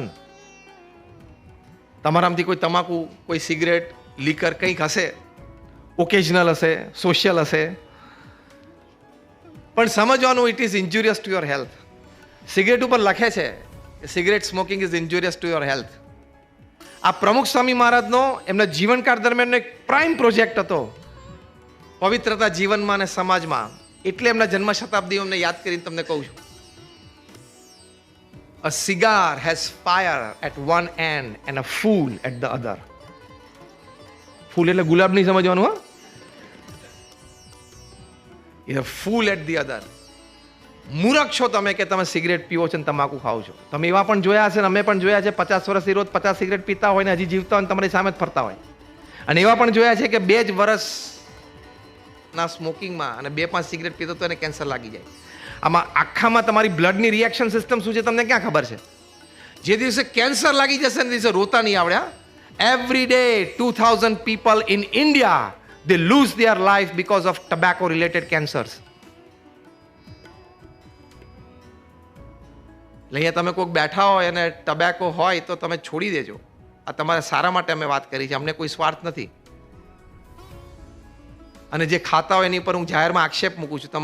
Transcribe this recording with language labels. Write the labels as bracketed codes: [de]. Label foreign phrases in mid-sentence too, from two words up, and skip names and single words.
[gu] તમારામાંથી કોઈ તમાકુ, કોઈ સિગરેટ, લીકર કંઈક હશે, ઓકેઝનલ હશે, સોશિયલ હશે, પણ સમજવાનું [en] it is injurious to your health. [gu] સિગરેટ ઉપર લખે છે [en] cigarette smoking is injurious to your health. [gu] આ પ્રમુખ સ્વામી મહારાજનો એમના જીવનકાળ દરમિયાન એક [en] prime project [gu] હતો પવિત્રતા જીવનમાં અને સમાજમાં. એટલે એમના જન્મ શતાબ્દી અમને યાદ કરીને તમને કહું છું. [en] A cigar has fire at one end and a fool at the other. [gu] ફૂલ એટલે ગુલાબ નહીં સમજવાનું, હા? [en] A fool at the other. [gu] મૂર્ખ છો તમે કે તમે સિગરેટ પીવો છો ને તમાકુ ખાઓ છો. તમે એવા પણ જોયા હશે ને અમે પણ જોયા છે, 50 વર્ષથી રોજ 50 સિગરેટ પીતા હોય ને હજી જીવતા હોય ને તમારી સામે જ ફરતા હોય. અને એવા પણ જોયા છે કે 2 જ વર્ષના સ્મોકિંગમાં અને 2-5 સિગરેટ પીતો તો એને કેન્સર લાગી જાય. આમાં આખામાં તમારી બ્લડની [en] reaction system [gu] શું છે તમને ક્યાં ખબર છે? જે દિવસે કેન્સર લાગી જશે ને દિવસે રોતા નહીં આવડ્યા. [en] every day 2000 people in India They lose their life because of tobacco related cancers. [gu] અહીંયા તમે કોઈક બેઠા હોય અને ટબેકો હોય તો તમે છોડી દેજો. આ તમારા સારા માટે અમે વાત કરી છે, અમને કોઈ સ્વાર્થ નથી. અને જે ખાતા હોય એની પર હું જાહેરમાં આક્ષેપ મૂકું છું.